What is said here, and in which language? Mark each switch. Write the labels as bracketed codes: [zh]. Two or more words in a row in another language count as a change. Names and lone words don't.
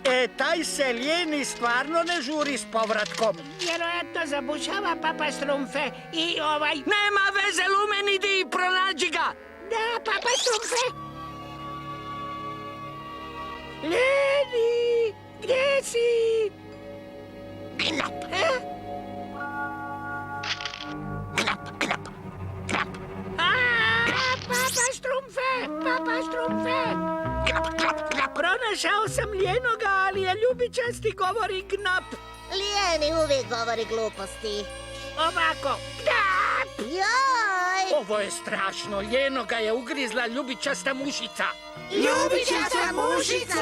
[hr] Taj se Ljeni stvarno ne žuri s povratkom. Vjerojatno zabušava, Papa Štrumfe. I Nema veze, Lumen, idi i pronađi ga! Da, Papa Štrumfe. Ljeni, gdje si? Knap. Knap, knap, knap. Papa Štrumfe, Papa Štrumfe. Knap, knap, knap. Pronašao sam Ljenoga, ali je ljubičasti govori knap. Lijeni uvijek govori gluposti. Ovako, knap. Joj! Ovo je strašno, Ljenoga je ugrizla ljubičasta mušica. Ljubičasta mušica.